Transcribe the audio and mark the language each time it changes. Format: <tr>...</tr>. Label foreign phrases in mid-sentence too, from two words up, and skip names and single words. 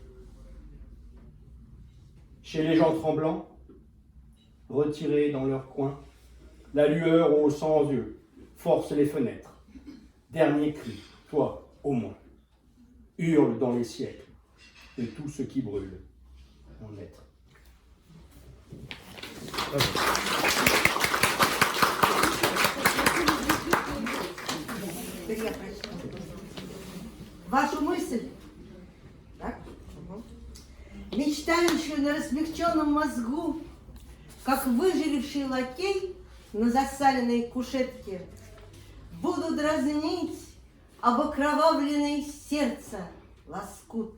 <fr>Chez les gens tremblants, retirés dans leur coin, la lueur aux 100 yeux force les fenêtres. Dernier cri, toi au moins, hurle dans les siècles de tout ce qui brûle en être.</fr> <ru>Вашу мысль, так? Мечтающую на размягченном мозгу, как выживший лакей на засаленной кушетке, буду дразнить об окровавленное сердце лоскут.</ru>